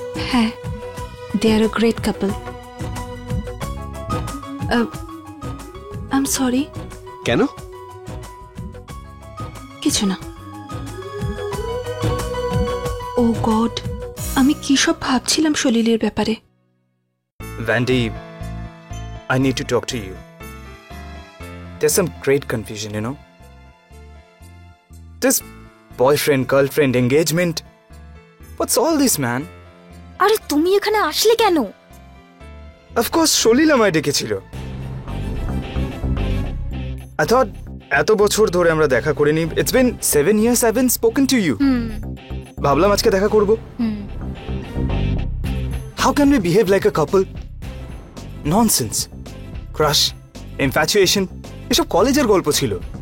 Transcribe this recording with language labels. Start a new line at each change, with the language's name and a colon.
English: হ্যাঁ, they are a great couple. I am sorry.
Bangla: কেন? কিছু না। ও গড, আমি কি সব ভাবছিলাম সলিলের ব্যাপারে।
English: Vandy, I need to talk to you. There's some great confusion, you know. This boyfriend, girlfriend, engagement. What's all this, man?
Bangla: আরে তুমি এখানে আসলে কেন?
English: Of course,
Bangla: সলিল আমায় ডেকেছিল।
English: I thought
Bangla: এত বছর ধরে আমরা দেখা করিনি।
English: It's been 7 years I haven't spoken to you.
Bangla: ভাবলাম আজকে দেখা করব।
English: How can we behave like a couple? Nonsense.
Bangla: Crush, infatuation, এসব কলেজের গল্প ছিল।